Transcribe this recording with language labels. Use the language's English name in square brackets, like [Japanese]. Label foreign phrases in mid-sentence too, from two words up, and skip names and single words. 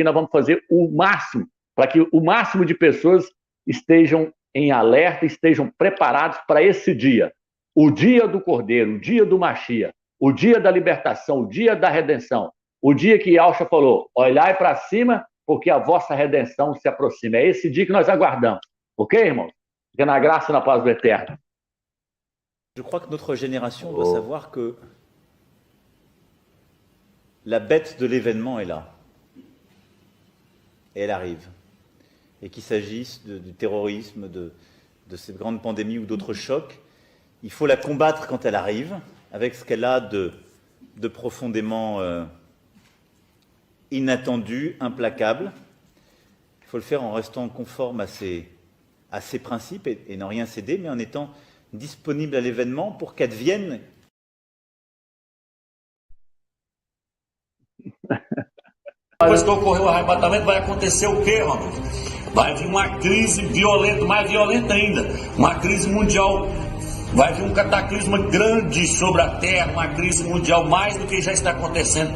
[Portuguese] Nós vamos fazer o máximo para que o máximo de pessoas estejam em alerta, estejam preparados para esse dia, o dia do Cordeiro, o dia do Mashiach, o dia da libertação, o dia da redenção, o dia que Yahshua falou, olhai para cima, porque a vossa redenção se aproxima. É esse dia que nós aguardamos. Ok, irmãos? Fica na graça e na paz do Eterno. [French] Je crois que notre génération doit savoir que la bête de l'événement est là. Et elle arrive. Et qu'il s'agisse du terrorisme, de cette grande pandémie ou d'autres chocs, il faut la combattre quand elle arrive, avec ce qu'elle a de profondément inattendu, implacable. Il faut le faire en restant conforme à ses principes et n'en rien céder, mais en étant disponible à l'événement pour qu'advienne. [Portuguese] Depois que ocorreu o arrebatamento, vai acontecer o quê, Ronald? Vai vir uma crise violenta, mais violenta ainda, uma crise mundial. Vai vir um cataclisma grande sobre a Terra, uma crise mundial, mais do que já está acontecendo.